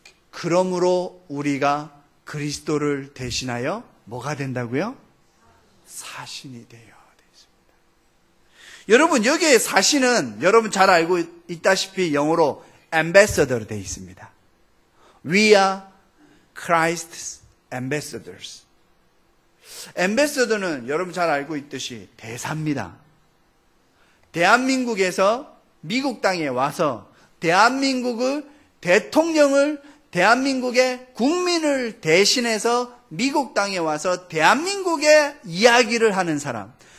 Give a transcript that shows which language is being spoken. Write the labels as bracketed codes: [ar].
[ko] 그러므로 우리가 그리스도를 대신하여 뭐가 된다고요? 사신이 되어 있습니다. 여러분 여기에 사신은 여러분 잘 알고 있다시피 영어로 ambassador 되어 있습니다. [en] We are Christ's ambassadors. [ko] ambassador는 여러분 잘 알고 있듯이 대사입니다. 대한민국에서 미국 땅에 와서 대한민국의 대통령을, 대한민국의 국민을 대신해서 미국 땅에 와서 대한민국의 이야기를 하는 사람,